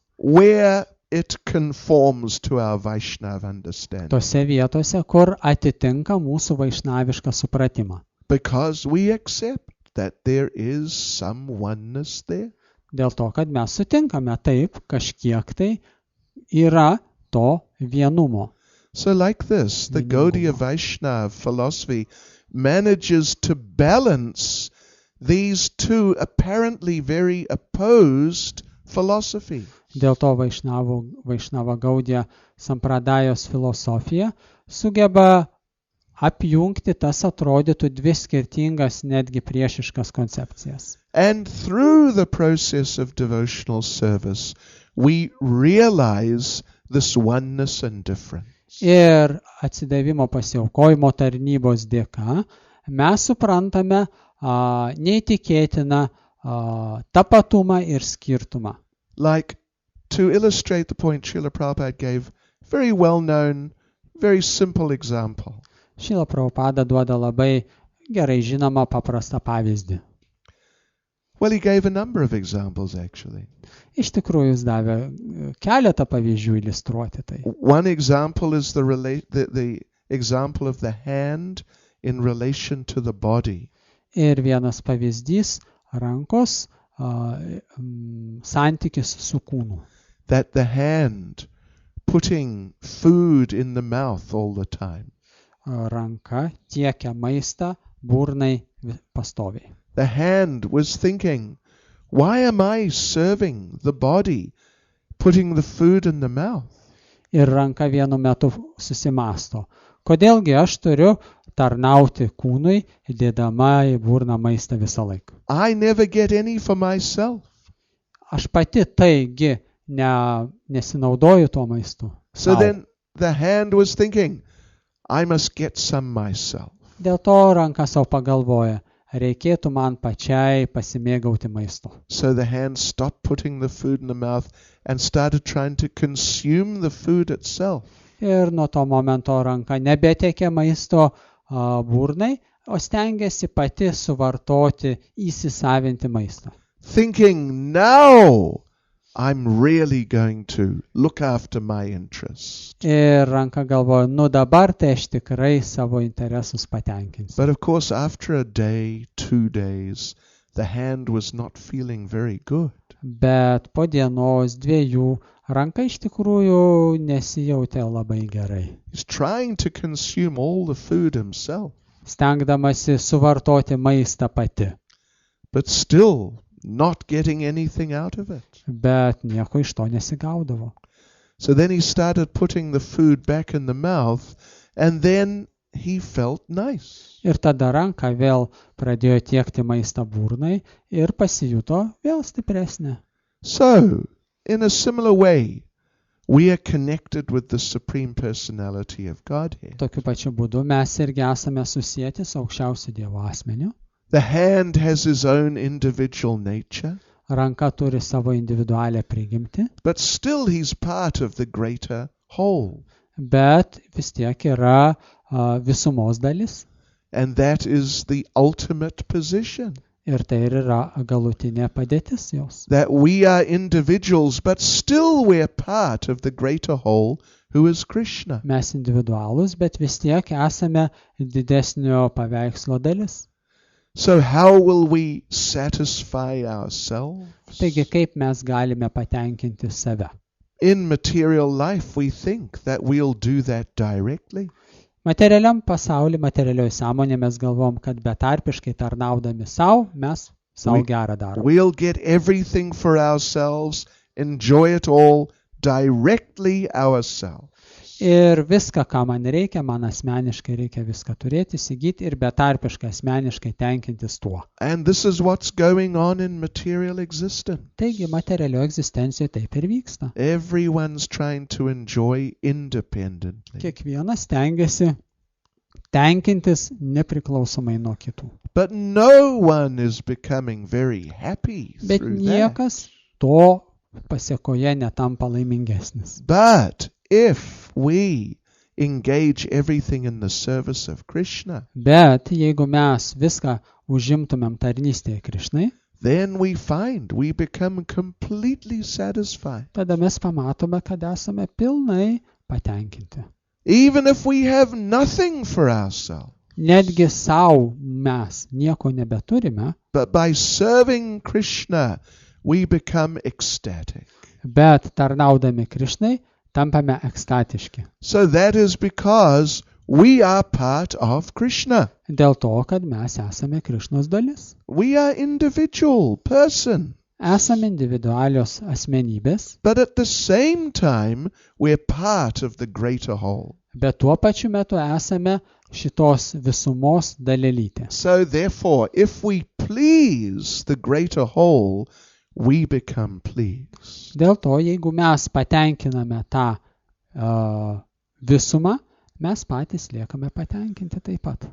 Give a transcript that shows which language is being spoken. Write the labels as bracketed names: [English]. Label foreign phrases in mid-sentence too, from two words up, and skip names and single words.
[English] Where it conforms to our Vaishnava understanding. [Lithuanian] Tose vietose, kur atitinka mūsų vaišnavišką supratimą. [English] Because we accept that there is some oneness there. [Lithuanian] Dėl to, kad mes sutinkame taip, kažkiek tai yra to vienumo. [English] So like this, the Gaudiya Vaishnava philosophy manages to balance these two apparently very opposed philosophies. [Lithuanian] Dėl to Vaišnava Gaudija Sampradajos filosofija sugeba apjungti tas atrodytų dvi skirtingas, netgi priešiškas koncepcijas. [English] And through the process of devotional service, we realize this oneness and difference. [Lithuanian] Ir atsidavimo pasiaukojimo tarnybos dėka mes suprantame neįtikėtiną tapatumą ir skirtumą. [English] Like, to illustrate the point, Srila Prabhupada gave very well-known, very simple example. [Lithuanian] Šrila Prabhupada duoda labai gerai žinomą paprastą pavyzdį. [English] Well, he gave a number of examples, actually. [Lithuanian] Iš tikrųjų, jis davė keletą pavyzdžių iliustruoti tai. [English] One example is the example of the hand in relation to the body. [Lithuanian] Ir vienas pavyzdys rankos santykis su kūnu. [English] That the hand putting food in the mouth all the time. [Lithuanian] Ranka tiekia maistą burnai pastoviai. [English] The hand was thinking, why am I serving the body, putting the food in the mouth? [Lithuanian] Ir ranka vienu metu susimasto, kodėlgi aš turiu tarnauti kūnui, įdėdama į burną maistą visą laiką. [English] I never get any for myself. [Lithuanian] Aš pati taigi nesinaudoju tuo maistu. [English] So then the hand was thinking, I must get some myself. [Lithuanian] Dėl to ranka savo pagalvoja, reikėtų man pačiai pasimėgauti maisto. [English] So the hand stopped putting the food in the mouth and started trying to consume the food itself. [Lithuanian] Ir nuo to momento ranka nebetekė maisto burnai, o stengiasi pati suvartoti, įsisavinti maistą. [English] Thinking, now I'm really going to look after my interest. [Lithuanian] Ir ranka galvoja, dabar tai aš tikrai savo interesus patenkinsiu. [English] But of course, after a day, 2 days, the hand was not feeling very good. [Lithuanian] Bet po dienos, 2 ranka iš tikrųjų nesijautė labai gerai. [English] He's trying to consume all the food himself. [Lithuanian] Stengdamasi suvartoti maistą pati. [English] But still not getting anything out of it. [Lithuanian] Bet nieko iš to nesigaudavo. [English] So then he started putting the food back in the mouth, and then he felt nice. [Lithuanian] Ir tada ranka vėl pradėjo tiekti maistą burnai ir pasijuto vėl stipresnė. [English] So, in a similar way, we are connected with the Supreme Personality of Godhead. [Lithuanian] Tokiu pačiu būdu mes irgi esame susijęti su aukščiausiu Dievo asmeniu. [English] The hand has his own individual nature, [Lithuanian] Ranka turi savo individualią prigimtį, [English] but still he's part of the greater whole. [Lithuanian] bet vis tiek yra visumos dalis. [English] And that is the ultimate position. [Lithuanian] Ir tai ir yra galutinė padėtis jos. [English] That we are individuals, but still we're part of the greater whole, who is Krishna. [Lithuanian] Mes individualūs, bet vis tiek esame didesnio paveikslo dalis. [English] So how will we satisfy ourselves? [Lithuanian] Taigi, kaip mes galime patenkinti save? [English] In material life, we think that we'll do that directly. [Lithuanian] Materialiam pasauliu, materialioje sąmonėje mes galvom, kad betarpiškai tarnaudami savo, mes savo gerą darom. [English] We'll get everything for ourselves, enjoy it all directly ourselves. [Lithuanian] Ir viską, ką man reikia, man asmeniškai reikia viską turėti, įsigyti ir betarpiškai asmeniškai tenkintis tuo. [English] And this is what's going on in material existence. [Lithuanian] Taigi, materialioje egzistencijoje taip ir vyksta. [English] Everyone's trying to enjoy independently. [Lithuanian] Kiekvienas stengiasi tenkintis nepriklausomai nuo kitų. [English] But no one is becoming very happy [Lithuanian] Bet [English] through that. [Lithuanian] niekas to pasiekoje netampa laimingesnis. [English] But if we engage everything in the service of Krishna, [Lithuanian] Bet jeigu mes viską užimtumėm tarnystėje Krišnai, [English] then we find we become completely satisfied. [Lithuanian] tada mes pamatome, kad esame pilnai patenkinti. [English] Even if we have nothing for ourselves. [Lithuanian] Netgi savo mes nieko nebeturime, [English] But by serving Krishna, we become ecstatic. [Lithuanian] bet tarnaudami Krišnai tampame ekstatiški. [English] So that is because we are part of Krishna. [Lithuanian] Dėl to, kad mes esame Krišnos dalis. [English] We are individual person. [Lithuanian] Esame individualios asmenybės, [English] But at the same time, we're part of the greater whole. [Lithuanian] bet tuo pačiu metu esame šitos visumos dalelytė. [English] So therefore, if we please the greater whole, we become pleased. [Lithuanian] Dėl to, jeigu mes patenkiname tą visumą, mes patys liekame patenkinti taip pat.